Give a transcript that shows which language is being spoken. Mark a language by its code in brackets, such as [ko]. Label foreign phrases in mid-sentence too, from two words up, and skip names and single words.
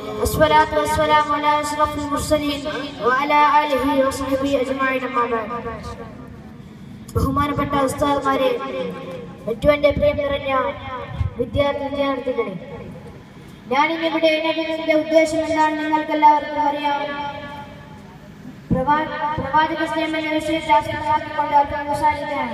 [ar] والصلاة والسلام على أشرف المرسلين وعلى آله وصحبه أجمعين أما بعد. [ml] ബഹുമാനപ്പെട്ട ഉസ്താദ്മാരെ, ഏറ്റവും എൻ്റെ പ്രിയം നിറഞ്ഞ വിദ്യാർത്ഥികളെ, ഞാനിന്നിവിടെ എഴുന്നേറ്റതിന്റെ ഉദ്ദേശം എന്താണെന്ന് നിങ്ങൾക്ക് എല്ലാവർക്കും അറിയാം. പ്രവാചക സ്നേഹം എന്ന വിഷയത്തെ ആസ്പദമാക്കിക്കൊണ്ട് സംസാരിക്കുകയാണ്.